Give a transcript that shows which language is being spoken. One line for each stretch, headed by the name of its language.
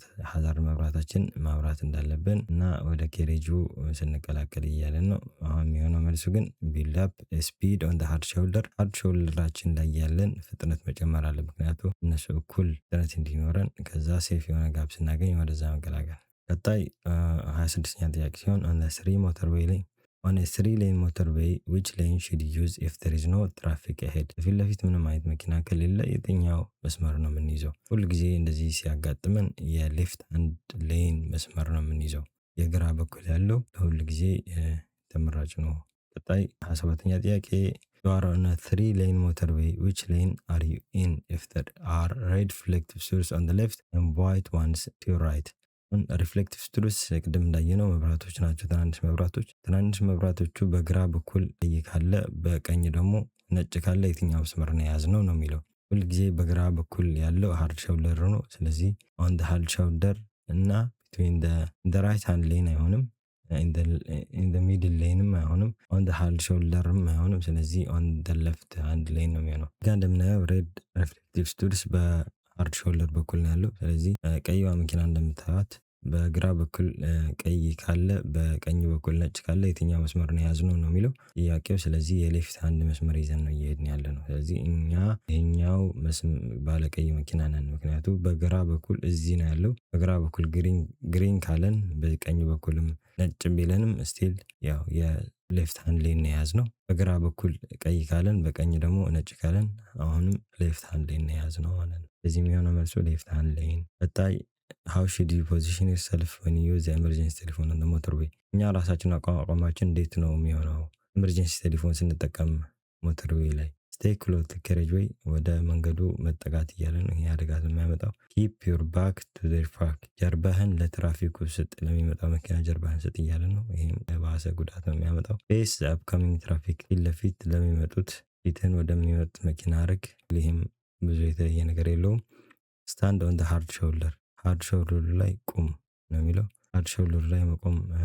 Amharic: ሃዛርድ መብራታችን ማብራት እንዳለብን እና ወደ ኬሬጁ ስንቀላቀል እያለን ነው። አሁን የሚሆነው መልሱ ግን
English: build up a speed on the hard shoulder
Amharic: ሃርድ ሾልደራችን ላይ ያለን ፍጥነት መጨመር አለ። ምክንያቱም እነሱ እኩል ፍጥነት እንዲኖረን ከዛ ሴፍ የሆነ ጋፕ ስናገኝ ወደዛ መቀላቀል። ቀጣይ 26ኛ ጥያቄ ሲሆን
English: on the three motorway lane on a 3-lane motorway which lane should you use if there is no traffic ahead
Amharic: ፊት ለፊት ምንም አይነት መኪና ከሌለ የትኛው መስመር ነው የምንይዘው? ሁል ጊዜ እንደዚህ ሲያጋጥመን የሌፍት አንድ ሌን መስመር ነው የምንይዘው። የግራ በኩል ያለው ሁል ጊዜ ተመራጭ ነው። ቀጣይ 27ኛ ጥያቄ
English: you are on a 3-lane motorway which lane are you in if there are red reflective strips on the left and white ones to your right?
Amharic: ሪፍሌክቲቭ ስትሩስ ቅድም እንዳየነው መብራቶች ናቸው። ትናንሽ መብራቶቹ በግራ በኩል ቀይ ካለ በቀኝ ደግሞ ነጭ ካለ የትኛው መስመር ነው የያዝነው ነው የሚለው። ሁል ጊዜ በግራ በኩል ያለው ሃርድ ሾልደር ነው። ስለዚህ
English: on the hard shoulder
Amharic: እና between the right hand lane አይሆንም፣ in the middle laneም አይሆንም፣ on the hard shoulderም አይሆንም። ስለዚህ
English: on the left hand lane
Amharic: ነው የሚሆነው። ጋር እንደምናየው ሬድ ሪፍሌክቲቭ ስትሩስ ሃርድ ሾልደር በኩል ነው ያለው። ስለዚህ ቀይዋ መኪና እንደምታዩት በግራ በኩል ቀይ ካለ በቀኝ በኩል ነጭ ካለ የትኛው መስመር ነው የያዝነው ነው የሚለው ጥያቄው። ስለዚህ የሌፍት ሃንድ መስመር ይዘን ነው እየሄድን ያለ ነው። ስለዚህ እኛ ይሄኛው ባለ ቀይ መኪና ነን። ምክንያቱም በግራ በኩል እዚህ ነው ያለው። በግራ በኩል ግሪን ካለን በቀኝ በኩልም ነጭ ቢለንም ስቲል ያው የሌፍት ሃንድ ሌን ነው የያዝነው። በግራ በኩል ቀይ ካለን በቀኝ ደግሞ ነጭ ካለን አሁንም ሌፍት ሃንድ ሌን ነው የያዝነው ማለት ነው። ስለዚህ የሚሆነው መልሱ ሌፍት ሃንድ ሌን። ቀጣይ
English: how should you position yourself when you use the emergency telephone on the motorway?
Amharic: እኛ ራሳችን አቋማችን እንዴት ነው የሚሆነው ኤመርጀንሲ ቴሌፎን ስንጠቀም ሞተርዌይ ላይ? ስቴይ ክሎዝ ቱ ካሬጅ ዌይ፣ ወደ መንገዱ መጠጋት እያለ ነው። ይሄ አደጋ የሚያመጣው
English: ኪፕ ዩር ባክ ቱ ዜር ፓርክ፣
Amharic: ጀርባህን ለትራፊኩ ስጥ፣ ለሚመጣው መኪና ጀርባህን ስጥ እያለ ነው። ይህም የባሰ ጉዳት ነው የሚያመጣው።
English: ፌስ አፕካሚንግ ትራፊክ፣
Amharic: ፊት ለፊት ለሚመጡት ፊትህን ወደሚመጡት መኪና አርግ። ይህም ብዙ የተለየ ነገር የለውም። ስታንድ ኦን ሃርድ ሾልደር፣ ሃርድ ሾልደር ላይ ቁም ነው የሚለው። ሃርድ ሾልደር ላይ መቆም